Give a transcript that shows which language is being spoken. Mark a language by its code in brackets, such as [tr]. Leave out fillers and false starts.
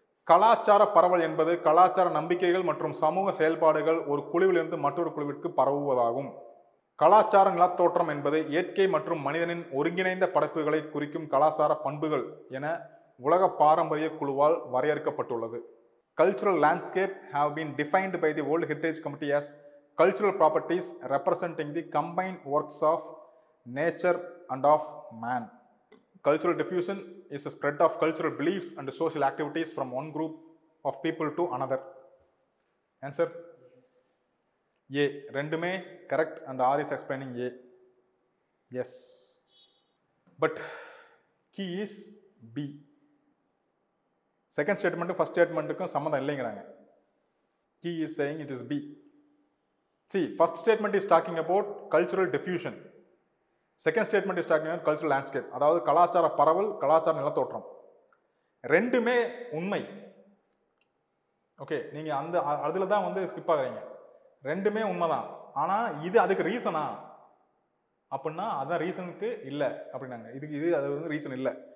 [ta] கலாச்சார பரவல் என்பது கலாச்சார நம்பிக்கைகள் மற்றும் சமூக செயல்பாடுகள் ஒரு குழுவிலிருந்து மற்றொரு குழுவிற்கு பரவுவதாகும். கலாச்சார நிலத்தோற்றம் என்பது இயற்கை மற்றும் மனிதனின் ஒருங்கிணைந்த படைப்புகளை குறிக்கும் கலாச்சார பண்புகள் என உலக பாரம்பரிய குழுவால் வரையறுக்கப்பட்டுள்ளது. [en] Cultural landscape have been defined by the World Heritage Committee as cultural properties representing the combined works of nature and of man. Cultural diffusion is a spread of cultural beliefs and social activities from one group of people to another. Answer A. [ta] ரெண்டுமே [en] correct and R is explaining A. Yes. But key is B. Second statement first statementக்கும் [ta] சம்மந்தம் இல்லைங்கிறாங்க. [en] Key is saying it is B. See, first statement is talking about cultural diffusion. Second statement is talking about cultural landscape. [ta] அதாவது கலாச்சார பரவல், கலாச்சார நிலத்தோற்றம். ரெண்டுமே உண்மை. Okay, நீங்க அந்த அதுல தான் வந்து ஸ்கிப் ஆகுறீங்க. ரெண்டுமே உண்மைதான். ஆனா இது அதுக்கு ரீசனா அப்படின்னா அதான் ரீசனுக்கு இல்லை அப்படின்னாங்க. இது அது வந்து ரீசன் இல்லை.